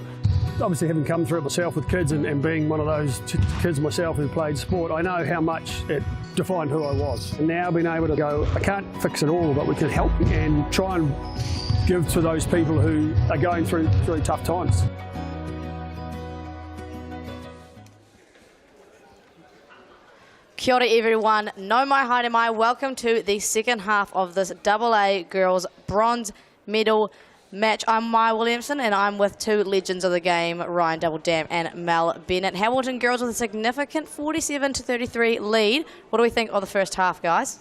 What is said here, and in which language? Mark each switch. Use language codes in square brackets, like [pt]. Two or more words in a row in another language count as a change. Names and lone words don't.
[en] Obviously, having come through it myself with kids and being one of those kids myself who played sport, I know how much it defined who I was. And now being able to go, I can't fix it all, but we can help and try and give to those people who are going through really tough times. [mi] Kia ora everyone, no mai haere mai, [en] welcome to the second half of this AA Girls Bronze Medal match. I'm Maya Williamson and I'm with two legends of the game, Ryan Double-Dam and Mel Bennett. Hamilton Girls with a significant 47-33 lead. What do we think of the first half, guys?